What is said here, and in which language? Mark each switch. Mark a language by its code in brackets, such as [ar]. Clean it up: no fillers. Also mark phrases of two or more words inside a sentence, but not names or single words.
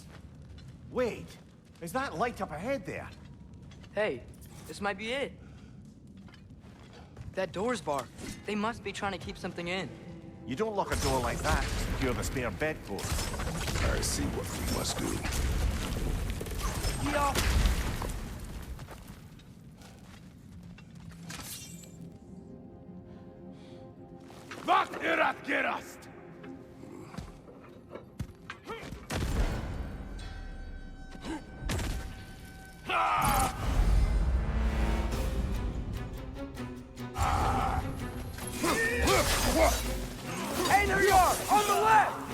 [en] Wait, is that light up ahead there? Hey, this might be it. That door's barred. They must be trying to keep something in. You don't lock a door like that to secure the spare bedpost. I see what we must do. Get off! [sv] Vart är att gerast? [en] Hey, there you are! On the left!